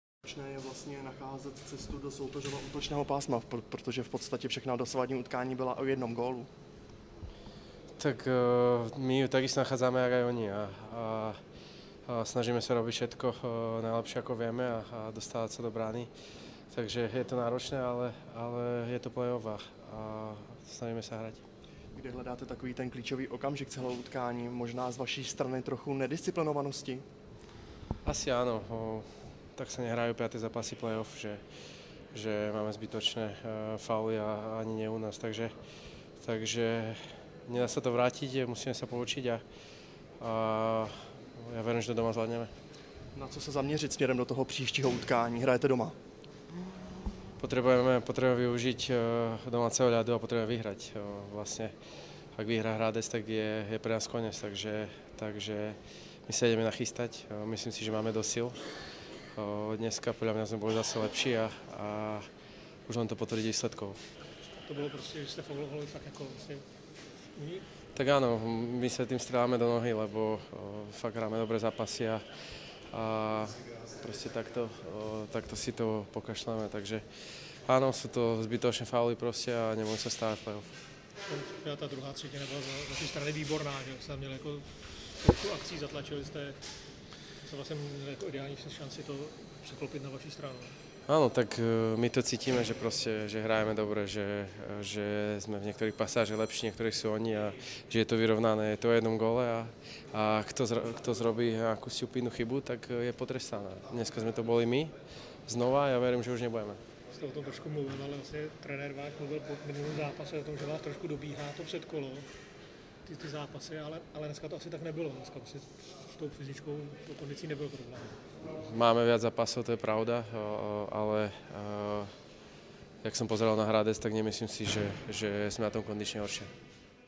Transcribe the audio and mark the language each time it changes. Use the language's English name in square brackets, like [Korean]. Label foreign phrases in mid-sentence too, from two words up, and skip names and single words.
[Czech] náročné je vlastně nacházet cestu do soupeřova útočného pásma, protože v podstatě všechna dosavadní utkání byla o jednom gólu. [Slovak] Tak my ju takisto nachádzame, jak aj oni a snažíme sa robiť všetko najlepšie, ako vieme a dostávať sa do brány. Takže je to náročné, ale je to play-off a snažíme sa hrať. [Czech] Kde hledáte takový ten klíčový okamžik celého utkání? Možná z vaší strany trochu nedisciplinovanosti? [Slovak] Asi áno. Tak sa nehrajú 5. zápasy play-off, že máme zbytočné fauly a ani nie u nás. Takže nedá sa to vrátiť, musíme sa poučiť a ja verím, že to doma zvládneme. [Czech] Na co se zaměřit směrem do toho příštího utkání? Hrajete doma? [Slovak] Potrebujeme využiť domáceho ľadu a potrebujeme vyhrať. Vlastne, ak vyhrá Hradec, tak je pre nás koniec, takže my sa ideme nachystať. Myslím si, že máme dosť sil. Dneska podľa mňa sme boli zase lepší a už len to potvrdí výsledkov. [Czech] To bylo prostě, že jste faulovali fakt jako vlastně únik? [Slovak] Tak áno, my sa tým strieľame do nohy, lebo fakt hráme dobré zápasy a proste takto si to pokašľame, takže áno, sú to zbytočné fauly proste a nemôžu sa stávať v play-off. [Czech] Ta druhá třetina byla z vaší strany výborná, že jste měli jako spoustu akcí, zatlačili jste vlastně jako ideální šanci to překlopit na vaší stranu. [Slovak] Áno, tak my to cítime, že proste, že hrajeme dobre, že sme v niektorých pasážach lepší, niektorých sú oni a že je to vyrovnané, je to o jednom góle a kto zrobí akú stupidnú chybu, tak je potrestaná. Dneska sme to boli my znova a ja verím, že už nebudeme. [Czech] Jste o tom trošku mluvil, ale vlastně trenér váš mluvil po minulém zápase o tom, že vás trošku dobíhá to předkolo, ty zápasy, ale dneska to asi tak nebylo. Dneska prostě s tou fyzičkou, tou kondicí nebyl problém. [Slovak] Máme viac zápasov, to je pravda, ale jak som pozeral na Hradec, tak nemyslím si, že sme na tom kondične horšie.